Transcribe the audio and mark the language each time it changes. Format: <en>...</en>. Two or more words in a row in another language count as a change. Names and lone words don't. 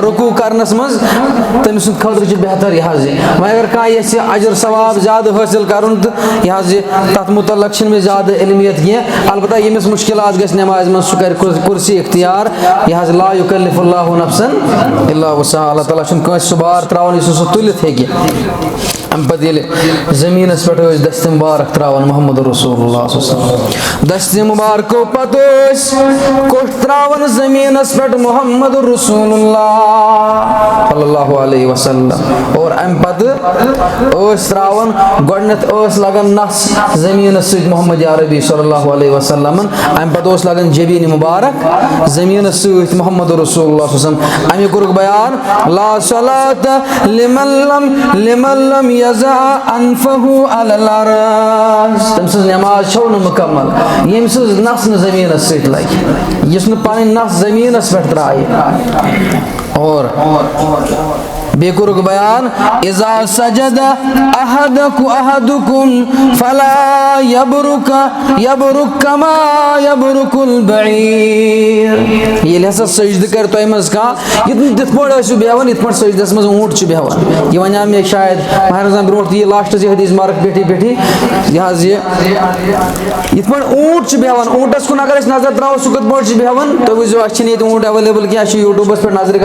<ks>رُکوٗ کرنس منٛز تٔمۍ سٕنٛدِ خٲطرٕ چھُ بہتر یہِ حظ یہِ وۄنۍ اگر کانٛہہ یژھِ اجر ثواب زیادٕ حٲصِل کرُن تہٕ یہِ حظ یہِ تتھ مُتعلق چھِنہٕ مےٚ زیادٕ علمیت کینٛہہ البتہ ییٚمِس مُشکِلات گژھِ نٮ۪مازِ منٛز سُہ کرِ کُرسی اختیار یہِ حظ</ks> <ar>لا یُکلِف اللہ نفسن الا وسعہا</ar> <ks>اللہ تعالیٰ چھُنہٕ کٲنٛسہِ سُہ بار تراوان یُس سُہ تُلِتھ ہیٚکہِ اَمہِ پتہٕ ییٚلہِ زٔمیٖنس پٮ۪ٹھ ٲسۍ دستہِ مُبارک تراوان محمد رسول اللہ صلی اللہ علیہ وسلم دستہِ مُبارکو پتہٕ ٲسۍ کوٚٹھ تراوان زٔمیٖنس پٮ۪ٹھ محمد رسول اللہ صلی اللہ علیہ وسلم اور اَمہِ پتہٕ ٲسۍ تراوان گۄڈٕنیتھ ٲس لگان نس زٔمیٖنس سۭتۍ محمد عربی صلی اللہ علیہ وسلمن اَمہِ پتہٕ اوس لگان جبیٖنہِ مُبارک زٔمیٖنس سۭتۍ محمد رسول اللہ صلی اللہ علیہ وسلم اَمیُک کوٚرُکھ بیان</ks> <ar>لا صلاة لمن لم یضع انفه علی الارض</ar> <ks>تٔمۍ سٕنٛز نٮ۪ماز چھو نہٕ مُکمل ییٚمۍ سٕنٛز نس نہٕ زٔمیٖنس سۭتۍ لگہِ یُس نہٕ پنٕنۍ نس زٔمیٖنس پٮ۪ٹھ ترایہِ اور بیٚیہِ کوٚرُکھ بیان</ks> <ar>اذا سجد احدکم فلا یبرک کما یبرک البعیر</ar> <ks>ییٚلہِ ہسا سجدٕ کرِ تۄہہِ منٛز کانٛہہ یِتھ پٲٹھۍ ٲسِو بیٚہوان یِتھ پٲٹھۍ سجدس منٛز اوٗنٹ چھُ بیٚہوان یہِ ونیو مےٚ شاید ماہِ رمضان برونٛٹھ تہِ یہِ لاسٹس یہِ حدیث مارک پیٹھی یہِ حظ یہِ یِتھ پٲٹھۍ اوٗنٹ چھُ بیٚہوان اوٗنٹس کُن اگر أسۍ نظر تراوو سُہ کِتھ پٲٹھۍ چھُ بیٚہوان تُہۍ وٕچھزیو اَسہِ چھِنہٕ ییٚتہِ اوٗنٹ ایویلیبل کینٛہہ اَسہِ چھُ یوٗٹیوٗبس پٮ۪ٹھ نظرِ</ks>